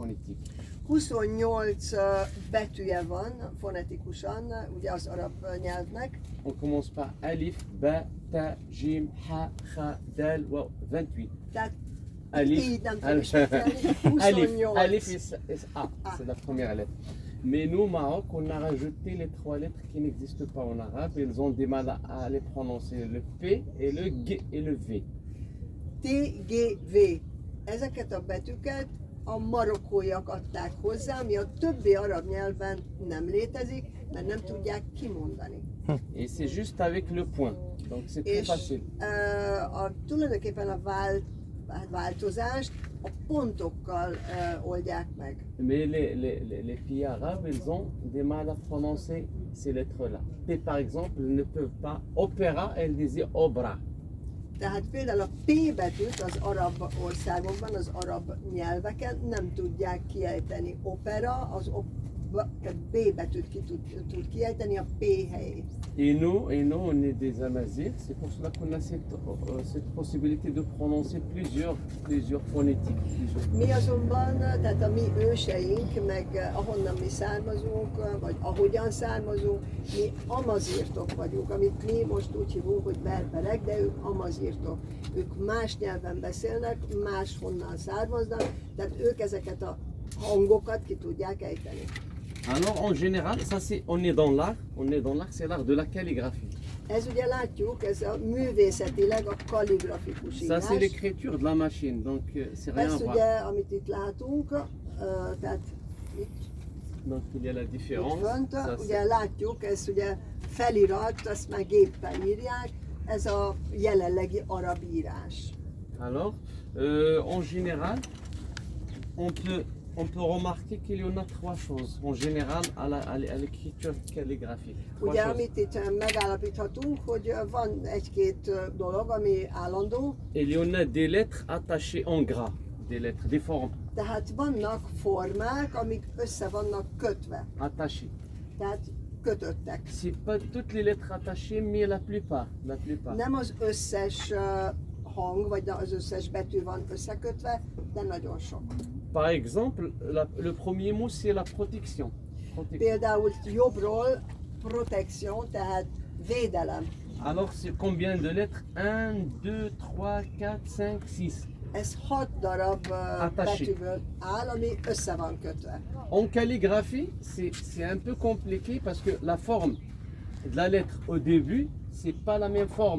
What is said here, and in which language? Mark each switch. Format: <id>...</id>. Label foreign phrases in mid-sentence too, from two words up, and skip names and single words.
<fr>phonétique.</fr> <hu>28 betűje van fonetikusan, ugye az arab nyelvnek.</hu> <fr>On commence par alif, ba, ta, jim, ha, kha, dal, waw, 28.</fr> <hu>Tehát Alif, így nem tudom alif, ismételni. alif, 28.</hu> <fr>alif et A, c'est la première lettre. Mais nous, au Maroc, on a rajouté les 3 lettres qui n'existent pas en arabe. Ils ont des mal à les prononcer, le P et le G et le V. T, G, V.</fr> <hu>Ezeket a betűket a marokkóiak adták hozzá, ami a többi arab nyelven nem létezik, mert nem tudják kimondani.</hu> <fr>Et c'est juste avec le point. Donc c'est très</fr> <hu>És</hu> <fr>facile.</fr> <hu>tulajdonképpen a változást a pontokkal oldják meg.</hu> <fr>Mais les pays arabes, ils ont des mal à prononcer ces lettres-là. P, par exemple, ils ne peuvent pas. Opéra, elles disaient obra.</fr> <hu>Tehát például a P betűt az arab országokban, az arab nyelveken nem tudják kiejteni. Opera, tehát B betűt ki tud kiejteni a P helyét.</hu> <fr>Et nous, on est des Amazirs, c'est pour cela qu'on a cette possibilité de prononcer plusieurs phonétiques.</fr> <hu>Mi azonban, tehát a mi őseink, meg ahonnan mi származunk, vagy ahogyan származunk, mi amazírtok vagyunk, amit mi most úgy hívunk, hogy berberek, de ők amazírtok. Ők más nyelven beszélnek, máshonnan származnak, tehát ők ezeket a hangokat ki tudják ejteni.</hu> <fr>Alors en général, ça c'est, on est dans l'art, c'est l'art de la calligraphie.</fr> <hu>Ez ugye látjuk, ez a művészetileg a kalligrafikus</hu> <fr>Ça</fr> <hu>írás.</hu> <fr>c'est l'écriture de la machine, donc c'est rien à</fr> <hu>Ezt</hu> <fr>voir.</fr> <hu>ugye, amit itt látunk, tehát itt</hu> <fr>Donc il y a la différence.</fr> <hu>fönt,</hu> <fr>Ça,</fr> <hu>ugye látjuk, ez ugye felirat, azt már géppel írják, ez a jelenlegi arab írás.</hu> <fr>Alors, en général, on peut remarquer qu'il y en a 3 choses, en général, à l'écriture calligraphique. 3</fr> <hu>Ugye,</hu> <fr>choses.</fr> <hu>amit itt megállapíthatunk, hogy van egy-két dolog, ami állandó,</hu> <fr>Il y en a des lettres attachées en gras, des lettres, des formes</fr> <hu>tehát vannak formák, amik össze vannak kötve,</hu> <fr>attachées.</fr> <hu>tehát kötöttek.</hu> <fr>C'est pas toutes les lettres attachées, mais la plupart.</fr> <hu>Nem az összes hang, vagy az összes betű van összekötve, de nagyon sok.</hu> <fr>Par exemple, le premier mot c'est la protection.</fr> <hu>Például jobbról protection, tehát védelem.</hu> <fr>Alors c'est combien de lettres? 1, 2, 3, 4, 5, 6.</fr> <hu>Ez 6 darab</hu> <fr>Attaché.</fr> <hu>betűből áll, ami össze van kötve.</hu> <fr>En calligraphie, c'est un peu compliqué parce que la forme de la lettre au début, c'est pas la même forme.</fr>